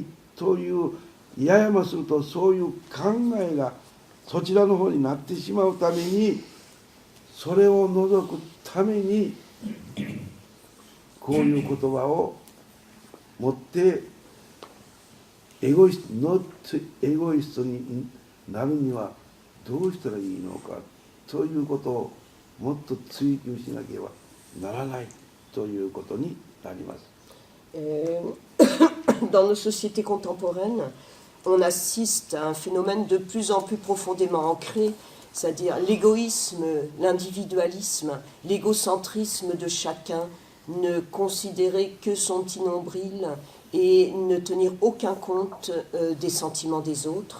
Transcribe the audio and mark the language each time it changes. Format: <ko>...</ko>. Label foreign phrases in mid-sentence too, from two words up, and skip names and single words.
<ja>というややもするとそういう考えがそちらの方になってしまうためにそれを除くためにこういう言葉を持ってエゴイストになるにはどうしたらいいのかということをもっと追求しなければならないということになります。</ja> <fr>Dans nos sociétés contemporaines, on assiste à un phénomène de plus en plus profondément ancré, c'est-à-dire l'égoïsme, l'individualisme, l'égocentrisme de chacun, ne considérer que son petit nombril et ne tenir aucun compte des sentiments des autres.</fr>